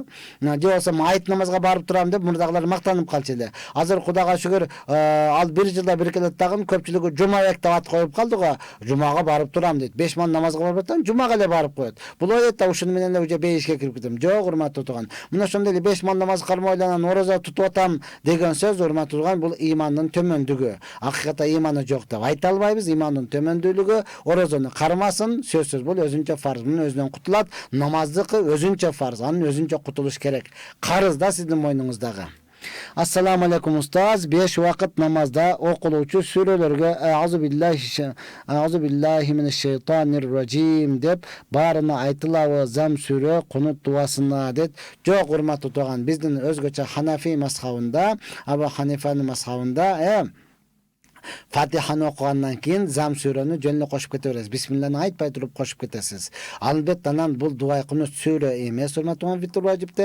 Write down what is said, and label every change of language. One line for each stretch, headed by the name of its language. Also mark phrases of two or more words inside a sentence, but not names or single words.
Kyrgyz: Же болсо айт намазга барып турам деп мурдагылар мактанып калчу эле. Азыр Кудайга шүгүр ал бир жылда бир келет дагы көпчүлүгү жумабек деп ат коюп калды го. Жумага барып турам дейт. 5 ман намазга барып атам, жумага эле барып коет. Бул ойлойт да ушуну менен эле уже бейишке кирип кетем. Жок, урматтуу турган. Мына ошондой эле 5 ман намаз кармойланан ороза тутуп атам деген сөз урматтуу турган, бул ыймандын төмөндүгү. Акыйкатта ыйманы жок деп айта албайбыз. Ыймандын төмөндүүлүгү орозону кармасын, сөзсүз бул өзүнчө фарз. Мунун өзүнөн кутулат. Намаздыкы өзүнчө фарз, анын өзүнчө кутулуш керек. Карыз да сиздин мойнуңуздагы.
Arabic: السلام عليكم
Kyrgyz: устаз. 5 вакыт намазда окулуучу сүрөлөргө
Arabic: أعوذ بالله من الشيطان الرجيم
Kyrgyz: деп баарына айтылабы зам сүрө кунут дуасына дейт. Жок, урматтуу турган, биздин өзгөчө Ханафи мазхабында, Абу Ханифанын мазхабында Фатиханы окугандан кийин зам сүрөнү жөн эле кошуп кете бересиз. Бисмиллахны айтпай туруп кошуп кетесиз. Албетте анан бул дуа кунут сүрө эмес, урматтуу фитр важипте.